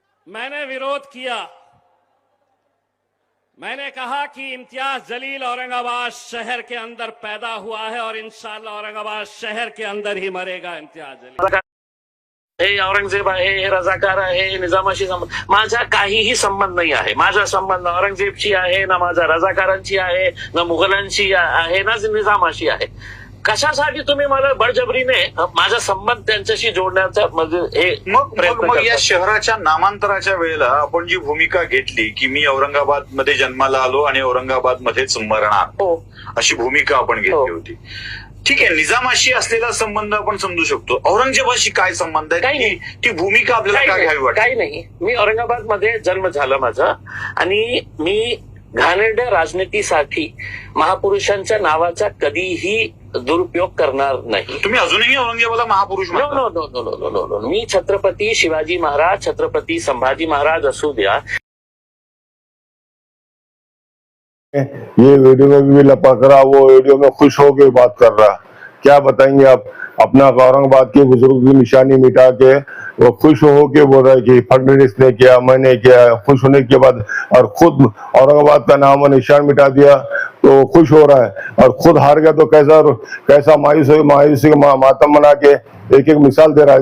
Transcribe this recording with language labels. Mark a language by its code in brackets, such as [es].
[hi] मैंने विरोध किया। मैंने कहा कि इम्तियाज जलील औरंगाबाद शहर के अंदर पैदा हुआ है और इंशाअल्लाह औरंगाबाद शहर के अंदर ही मरेगा इम्तियाज जलील। [mr] हे औरंगजेब आहे, हे रजाकार आहे, हे निजामाशी संबंध, माझा काहीही संबंध नाही आहे। माझा संबंध औरंगजेबशी आहे ना, माझा रजाकारांशी आहे ना, मुघलांशी आहे ना, निजामाशी आहे। कशासाठी तुम्ही मला बळजबरीने माझा संबंध त्यांच्याशी जोडण्याचा म्हणजे मग या शहराच्या नामांतराच्या वेळेला आपण जी भूमिका घेतली की मी औरंगाबाद मध्ये जन्माला आलो आणि औरंगाबाद मध्येच मरणार, अशी भूमिका आपण घेतली होती। ठीक आहे, निजामाशी असलेला संबंध आपण समजू शकतो, औरंगजेबाशी काय संबंध आहे? काही नाही, ती भूमिका आपल्याला काय घ्यावी वाटते? काही नाही, मी औरंगाबाद मध्ये जन्म झाला माझा, आणि मी घाणेरड्या राजनीतीसाठी महापुरुषांच्या नावाचा कधीही दुरुपयोग करणार नाही। तुम्ही अजूनही औरंगजेबाला महापुरुष म्हणता? [en] no no no no no no, [mr] मी छत्रपती शिवाजी महाराज, छत्रपती संभाजी महाराज असू द्या। [hi] ये वीडियो में भी लपक रहा, वो वीडियो में खुश होकर बात कर रहा। क्या बताएंगे आप? अपना औरंगाबाद के बुजुर्ग की निशानी मिटा के वो खुश होके बोल रहा है कि फडणवीस ने किया, मैंने किया। खुश होने के बाद और खुद औरंगाबाद का नाम और निशान मिटा दिया तो खुश हो रहा है, और खुद हार गया तो कैसा मायूसी का मातम बना के एक एक मिसाल दे रहा है।